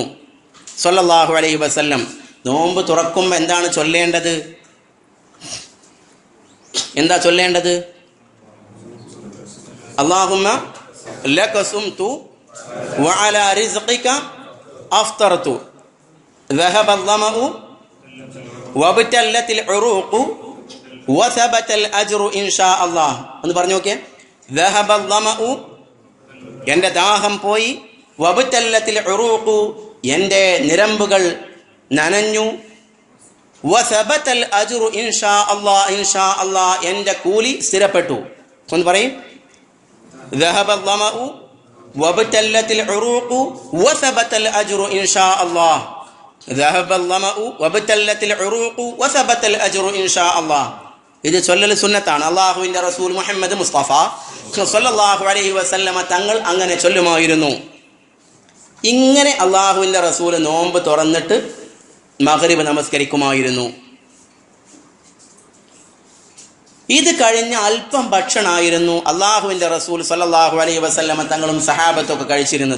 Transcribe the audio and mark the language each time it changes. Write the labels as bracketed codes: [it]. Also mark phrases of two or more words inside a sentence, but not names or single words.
[ar] صلى الله عليه وسلم [ml] നോമ്പ് തുറക്കുമ്പോൾ എന്താണ് ചൊല്ലേണ്ടത്? എന്താ ചൊല്ലേണ്ടത്? [ar] اللهم لك صمت وعلى رزقك أفطرت ذهب الظمأ وابتلت العروق وثبت الأجر إن شاء الله. [ml] ഒന്ന് പറഞ്ഞു നോക്കിയേ. [ar] ذهب الظمأ, [ml] എൻ്റെ ദാഹം പോയി. [ar] وابتلت العروق, [ml] എൻ്റെ നിരമ്പുകൾ നനഞ്ഞു. [ar] وثبت الأجر إن شاء الله, إن شاء الله, [ml] എൻ്റെ കൂലി സ്ഥിരപ്പെട്ടു. ഒന്ന് പറയും. [ar] ذهب الظمأ وابتلت العروق وثبت الأجر إن شاء الله. ذهب الظمأ وابتلت العروق وثبت الأجر إن شاء الله. [ml] ഇത് ചൊല്ലൽ സുന്നത്താണ്. അള്ളാഹുവിൻ്റെ റസൂൽ മുഹമ്മദ് മുസ്തഫ [ar] صلى الله عليه وسلم [ml] തങ്ങൾ അങ്ങനെ ചൊല്ലുമായിരുന്നു. ഇങ്ങനെ അള്ളാഹുവിൻ്റെ റസൂൽ നോമ്പ് തുറന്നിട്ട് മഗ്രിബ് നമസ്കരിക്കുമായിരുന്നു. ഇത് കഴിഞ്ഞ അല്പം ഭക്ഷണമായിരുന്നു അള്ളാഹുവിൻ്റെ റസൂൽ [ar] صلى الله عليه وسلم [ml] തങ്ങളും സഹാബത്തൊക്കെ കഴിച്ചിരുന്നത്.